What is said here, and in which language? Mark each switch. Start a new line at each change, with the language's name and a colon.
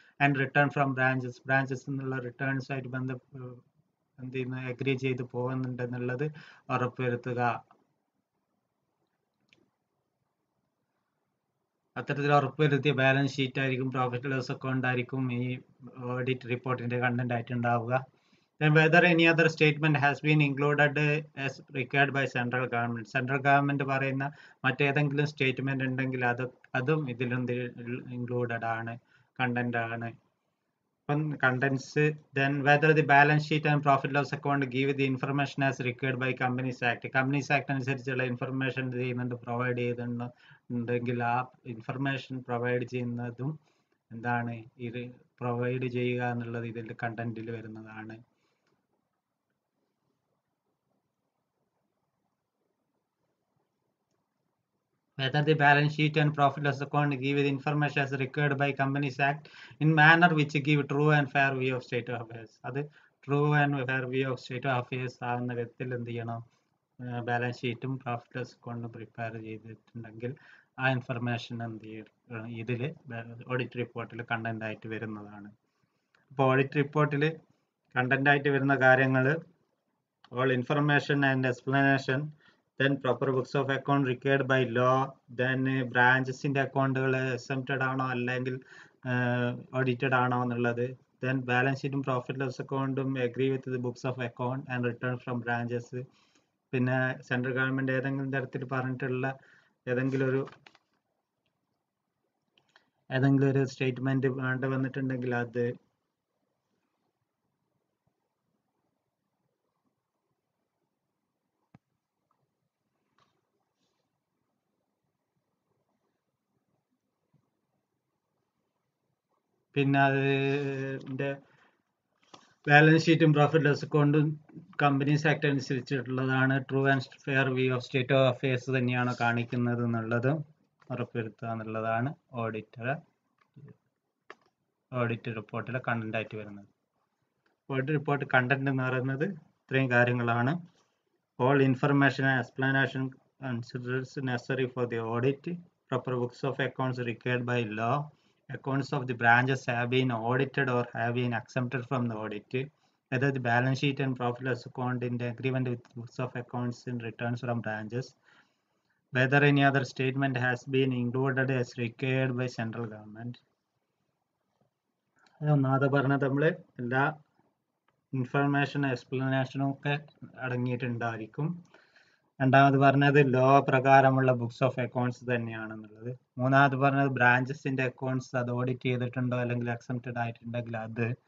English: and return from branches
Malayalam: എന്നുള്ള returns ആയിട്ട് എന്ത് ചെയ്യുന്നു, അഗ്രി ചെയ്ത് പോകുന്നുണ്ട് എന്നുള്ളത് ഉറപ്പുവരുത്തുക. അത്തരത്തിൽ ഉറപ്പുവരുത്തിയ ബാലൻസ് ഷീറ്റ് ആയിരിക്കും, പ്രോഫിറ്റ് ലോസ് അക്കൗണ്ട് ആയിരിക്കും ഈ ഓഡിറ്റ് റിപ്പോർട്ടിന്റെ കണ്ടന്റ് ആയിട്ട് ഉണ്ടാവുക.
English: Then whether any other statement has been included as required by central government.
Malayalam: Central government പറയുന്ന മറ്റേതെങ്കിലും സ്റ്റേറ്റ്മെന്റ് ഉണ്ടെങ്കിൽ അതും ഇതിൽ ഇൻക്ലൂഡഡ് ആണ്, കണ്ടന്റ് ആണ്. അപ്പം contents.
English: Then whether the balance sheet and profit loss account give the information as required by Companies Act.
Malayalam: Companies act അനുസരിച്ചുള്ള information ചെയ്യുന്നുണ്ട്, പ്രൊവൈഡ് ചെയ്യുന്നുണ്ടെങ്കിൽ ആ ഇൻഫർമേഷൻ പ്രൊവൈഡ് ചെയ്യുന്നതും എന്താണ് ഇത് പ്രൊവൈഡ് ചെയ്യുക എന്നുള്ളത് ഇതിന്റെ കണ്ടന്റിൽ വരുന്നതാണ്.
English: Whether the balance sheet and profit loss account give the information as required by Companies Act in manner which give true and fair view of state of affairs.
Malayalam: അത്
English: true and fair view of state of affairs
Malayalam: ആവുന്ന വിധത്തിൽ എന്ത് ചെയ്യണം, balance ഷീറ്റും profit loss അക്കൗണ്ടും prepare ചെയ്തിട്ടുണ്ടെങ്കിൽ ആ information എന്ത് ചെയ്യും ഇതിൽ ഓഡിറ്റ് റിപ്പോർട്ടിൽ കണ്ടന്റ് ആയിട്ട് വരുന്നതാണ്. അപ്പോൾ ഓഡിറ്റ് റിപ്പോർട്ടിൽ കണ്ടന്റ് ആയിട്ട് വരുന്ന കാര്യങ്ങൾ
English: all information and explanation, then proper books of account required by law, then branches in the
Malayalam: അക്കൗണ്ടുകൾ
English: exempted
Malayalam: ആണോ അല്ലെങ്കിൽ
English: audited
Malayalam: ആണോ എന്നുള്ളത്,
English: then balance sheet profit loss account agree with the books of account and return from branches.
Malayalam: പിന്നെ central government ഏതെങ്കിലും തരത്തിൽ പറഞ്ഞിട്ടുള്ള ഏതെങ്കിലും ഒരു സ്റ്റേറ്റ്മെന്റ് വേണ്ട വന്നിട്ടുണ്ടെങ്കിൽ അത്, പിന്നെ അതിന്റെ ബാലൻസ് ഷീറ്റും പ്രോഫിറ്റ് ലോസ് അക്കൗണ്ടും companies act അനുസരിച്ചിട്ടുള്ളതാണ്,
English: true and fair view of state of affairs
Malayalam: തന്നെയാണ് കാണിക്കുന്നത് എന്നുള്ളത് ഉറപ്പുവരുത്തുക എന്നുള്ളതാണ് ഓഡിറ്റ് റിപ്പോർട്ടിലെ കണ്ടന്റ് ആയിട്ട് വരുന്നത്. ഓഡിറ്റ് റിപ്പോർട്ട് കണ്ടന്റ് എന്ന് പറയുന്നത് ഇത്രയും കാര്യങ്ങളാണ്.
English: All information and explanation considers necessary for the audit, proper books of accounts required by law, accounts of the branches have been audited or have been exempted from the audit, whether the balance sheet and profit loss account in the agreement with books of accounts in returns from branches, whether any other statement has been included as required by central government.
Malayalam: ഒന്നാമത് പറഞ്ഞത് നമ്മൾ എല്ലാ ഇൻഫർമേഷനും എക്സ്പ്ലനേഷനും ഒക്കെ അടങ്ങിയിട്ടുണ്ടായിരിക്കും. രണ്ടാമത് പറഞ്ഞത് law പ്രകാരമുള്ള books of accounts തന്നെയാണെന്നുള്ളത്. മൂന്നാമത് പറഞ്ഞത് ബ്രാഞ്ചസിന്റെ അക്കൗണ്ട്സ് അത് ഓഡിറ്റ് ചെയ്തിട്ടുണ്ടോ അല്ലെങ്കിൽ അക്സെപ്റ്റഡ് ആയിട്ടുണ്ടെങ്കിൽ അത്.